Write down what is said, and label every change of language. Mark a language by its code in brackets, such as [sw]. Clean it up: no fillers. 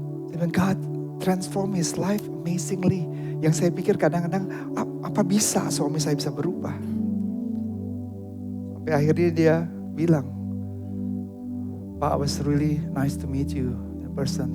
[id] Dia bilang, [en] God transform his life amazingly. [id] Yang saya pikir kadang-kadang, apa bisa suami saya bisa berubah? Sampai akhirnya dia bilang, [en] Pak, it was really nice to meet you in person.